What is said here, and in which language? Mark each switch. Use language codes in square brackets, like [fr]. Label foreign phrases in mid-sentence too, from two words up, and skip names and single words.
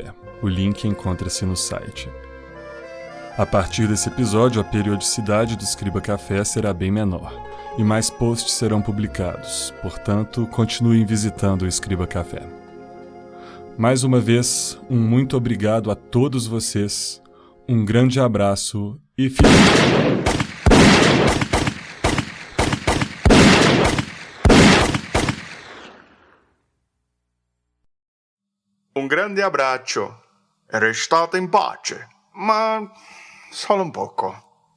[pt] O link encontra-se no site. A partir desse episódio, a periodicidade do Escriba Café será bem menor e mais posts serão publicados. Portanto, continuem visitando o Escriba Café. Mais uma vez, um muito obrigado a todos vocês, um grande abraço e fiquem... [it] Un grande abbraccio e restate in pace, ma solo un poco.